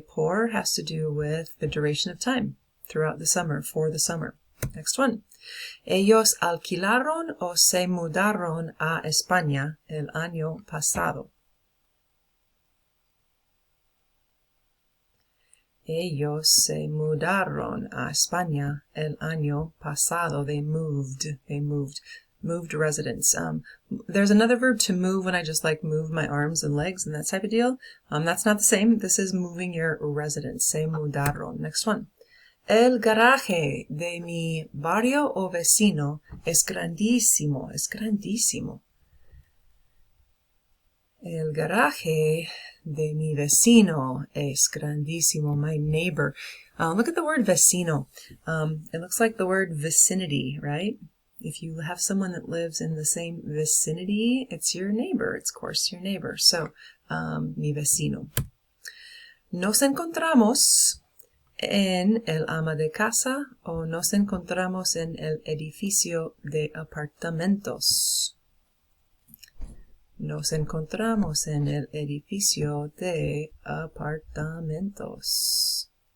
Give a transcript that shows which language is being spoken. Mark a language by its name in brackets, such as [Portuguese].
[English] Por has to do with the duration of time throughout the summer, for the summer. Next one. [Spanish] Ellos alquilaron o se mudaron a España el año pasado. Ellos se mudaron a España el año pasado. [English] They moved residence. There's another verb to move when I just move my arms and legs and that type of deal. That's not the same. This is moving your residence. [Spanish] Se mudaron. [English] Next one. [Spanish] El garaje de mi barrio o vecino es grandísimo. Es grandísimo. El garaje de mi vecino es grandísimo. [English] My neighbor. Look at the word vecino. It looks like the word vicinity, right? If you have someone that lives in the same vicinity, it's your neighbor. It's, of course, your neighbor. [Spanish] So, mi vecino. Nos encontramos en el ama de casa o nos encontramos en el edificio de apartamentos. Nos encontramos en el edificio de apartamentos.